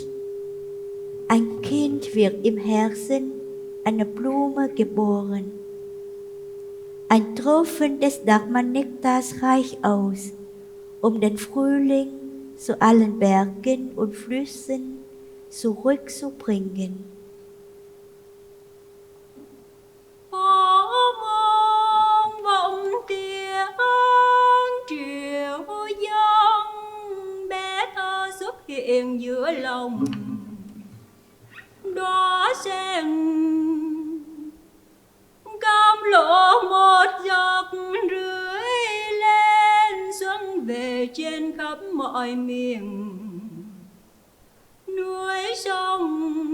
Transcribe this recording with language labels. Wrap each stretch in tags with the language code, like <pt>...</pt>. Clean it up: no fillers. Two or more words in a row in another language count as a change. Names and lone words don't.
<de>Ein Kind wird im Herzen einer Blume geboren. Ein Tropfen des Dharma-Nektars reicht aus, den Frühling zu allen Bergen und Flüssen zurückzubringen.</de> <vi>Hiện giữa lòng đóa sen cam lộ một giọt rưỡi lên, xuân về trên khắp mọi miền núi sông.</vi>